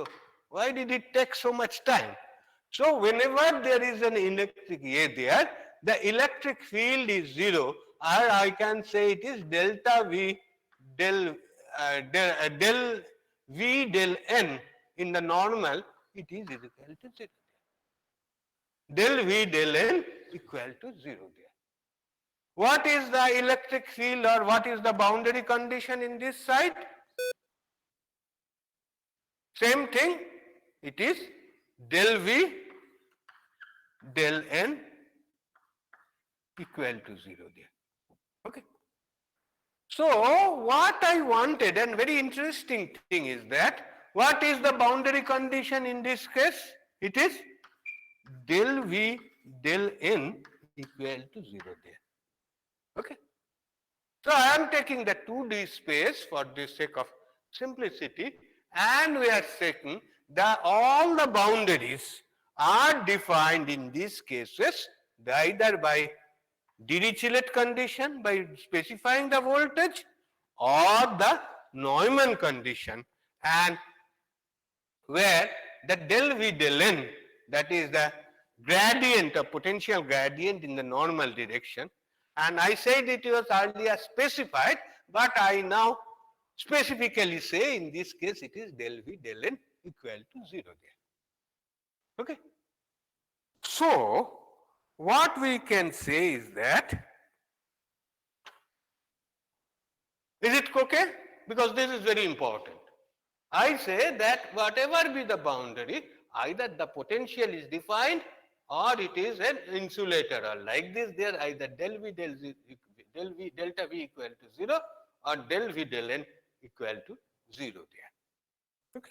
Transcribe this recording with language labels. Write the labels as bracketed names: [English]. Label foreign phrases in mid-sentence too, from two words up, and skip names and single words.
[English] Why did it take so much time? So whenever there is an electric A there, the electric field is 0, or I can say it is delta V del V del N in the normal, it is equal to 0. Del V del N equal to 0 there. What is the electric field or what is the boundary condition in this side? Same thing, it is del V del N equal to 0 there. Okay. So what I wanted, and very interesting thing is that, what is the boundary condition in this case? It is del V del N equal to 0 there. Okay. So I am taking the 2D space for the sake of simplicity, and we are taking that all the boundaries are defined in these cases either by Dirichlet condition by specifying the voltage, or the Neumann condition, and where the del V del N, that is the gradient of potential gradient in the normal direction, and I said it was earlier specified but I now specifically say in this case it is del V del N equal to 0 there. Okay. So, what we can say is that, is it okay? Because this is very important. I say that whatever be the boundary, either the potential is defined or it is an insulator, or like this there either del V del Z, del V delta V equal to 0 or del V del N equal to 0 there. Okay.